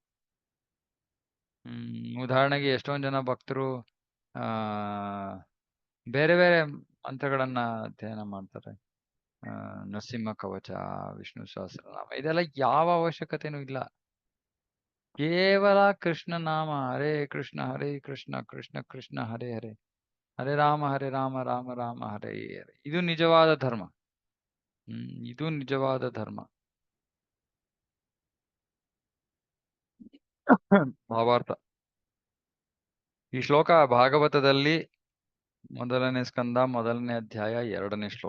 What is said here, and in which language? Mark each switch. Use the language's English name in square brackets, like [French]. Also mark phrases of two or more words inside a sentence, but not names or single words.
[Kannada] ಉದಾಹರಣೆಗೆ ಎಷ್ಟೊಂದ್ ಜನ ಭಕ್ತರು ಆ ಬೇರೆ ಬೇರೆ ಮಂತ್ರಗಳನ್ನ ಅಧ್ಯಯನ ಮಾಡ್ತಾರೆ. ನರಸಿಂಹ ಕವಚ, ವಿಷ್ಣು ಸಹಸ್ರನಾಮ, ಇದೆಲ್ಲ ಯಾವ ಅವಶ್ಯಕತೆನೂ ಇಲ್ಲ. ಕೇವಲ ಕೃಷ್ಣ ನಾಮ, [Sanskrit] ಹರೇ ಕೃಷ್ಣ ಕೃಷ್ಣ ಕೃಷ್ಣ ಹರೇ ಹರೇ, ಹರೇ ರಾಮ ರಾಮ ರಾಮ ಹರೇ ಹರೇ. [Kannada] ಇದು ನಿಜವಾದ ಧರ್ಮ. ಇದು ನಿಜವಾದ ಧರ್ಮ. ಭಾವಾರ್ಥ. ಈ ಶ್ಲೋಕ ಭಾಗವತದಲ್ಲಿ 1ನೇ ಸ್ಕಂದ 1ನೇ ಅಧ್ಯಾಯ 2ನೇ ಶ್ಲೋಕ.